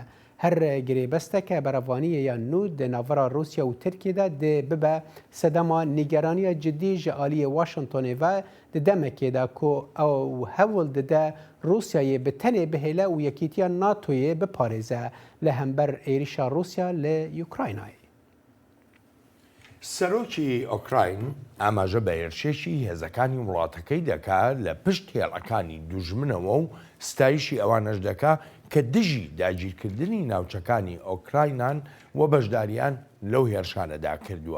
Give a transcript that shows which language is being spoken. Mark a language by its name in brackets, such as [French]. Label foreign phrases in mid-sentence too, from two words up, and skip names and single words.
[Kurdish] Her girêbesteke berevaniyê ya nû di navbera Rûsya û Tirkiye de dê bibe sedema nîgeraniya cidî ji aliyê Washingtonê ve di demekê de ku ew hewl dide Rûsyayê bi tenê bihêle û yekîtiya NATOyê biparêze li hember êrişa Rûsya li Ukraynayê. [Central Kurdish] سەرۆکی ئۆکراین ئاماژە بە هێرشێکی هێزەکانی وڵاتەکەی دەکات لە پشت هێڵەکانی دوژمنەوە و ستایشی ئەوانەش دەکا کە دژی داگیرکردنی ناوچەکانی ئۆکراینان و بەشداریان لەو هێرشانەدا کردووە.